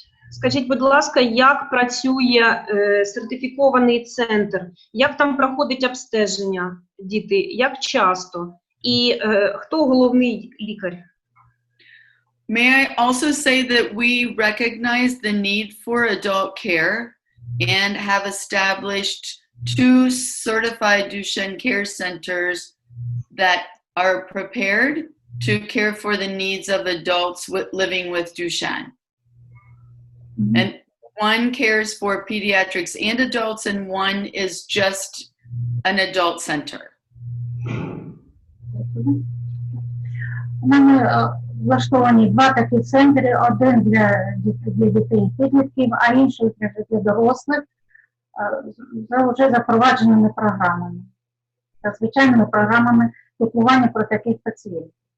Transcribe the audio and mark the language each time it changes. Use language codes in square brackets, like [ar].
[uk] Скажіть, будь ласка, як працює сертифікований центр? Як там проходить обстеження діти? Як часто? І хто головний лікар? [en] May I also say that we recognize the need for adult care and have established 2 certified Duchenne care centers that are prepared to care for the needs of adults living with Duchenne. And one cares for pediatrics and adults, and one is just an adult center. [uk] У мене влаштовані 2 такі центри, один для дітей і підлітків, а інший для дорослих, за вже запровадженими програмами, за звичайними програмами лікування про таких пацієнтів.